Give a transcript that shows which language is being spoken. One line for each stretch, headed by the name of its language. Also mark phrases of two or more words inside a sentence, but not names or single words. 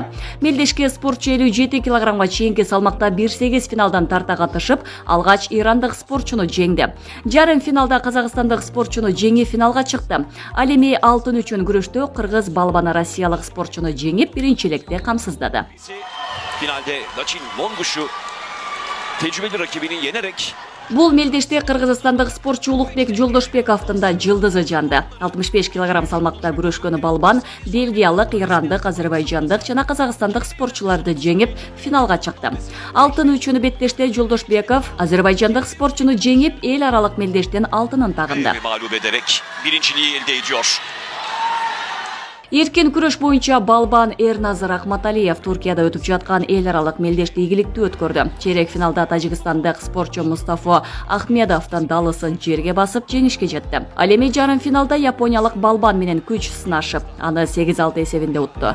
Kyrgyz: Мелдешке спортчу 57 килограммга чейинки салмакта 1-8 финалдан тарта катышып, алгач ирандык спортчуну жеңди. Жарым финалда казакстандык спортчуну жеңип финалга чыкты. Ал эми алтын үчүн күрөштө кыргыз балбаны россиялык спортчуну жеңип, биринчилекте камсыздады.
Turkish: Finalde Laçin Monguş'u tecrübeli rakibini yenerek
Kyrgyz: Бул мелдеште кыргызстандык спортчу Улукбек Жолдошбековдун да жылдызы жанды. 65 килограмм салмакта күрөшкөн балбан бельгиялык, ирандык, азербайжандык жана казакстандык спортчуларды жеңип, финалга чыкты. Алтын үчүн беттеште Жолдошбеков азербайжандык спортчуну жеңип, эл аралык мелдештен алтынын тагынды.
Turkish: mağlup ederek birinciliği elde ediyor.
Kyrgyz: Эркин күрөш боюнча балбан Эрназар Ахматалиев Туркияда өтүп жаткан эл аралык мелдешти ийгиликтүү өткөрдү. Чейрек финалда тажикстандык спортчу Мустафа Ахмедовдун далысын жерге басып жеңишке жетти. Ал эми жарым финалда япониялык балбан менен күч сынашып, аны 8-6 эсебинде утту.